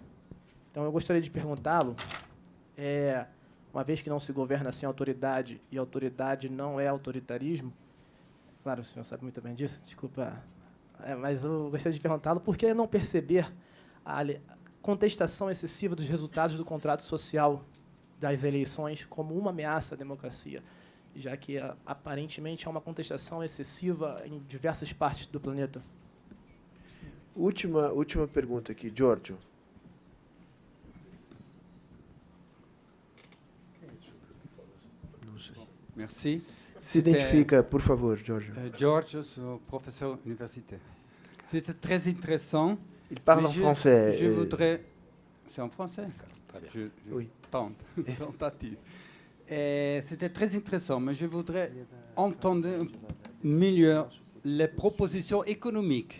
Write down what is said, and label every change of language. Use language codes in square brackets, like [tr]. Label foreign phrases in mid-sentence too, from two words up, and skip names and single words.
[pt] Então, eu gostaria de perguntá-lo, uma vez que não se governa sem autoridade, e autoridade não é autoritarismo, claro, o senhor sabe muito bem disso, desculpa, mas eu gostaria de perguntá-lo por que não perceber a contestação excessiva dos resultados do contrato social das eleições como uma ameaça à democracia, já que aparentemente há uma contestação excessiva em diversas partes do planeta. Última pergunta aqui, Giorgio. Não sei. [fr] Merci. [pt] Se identifica, por favor, Giorgio. [fr] Giorgio, sou professeur universitaire. C'était très intéressant. Il parle en français. Je voudrais... C'est en français? Oui. Tentative. C'était très intéressant, mais je voudrais entendre mieux les propositions économiques.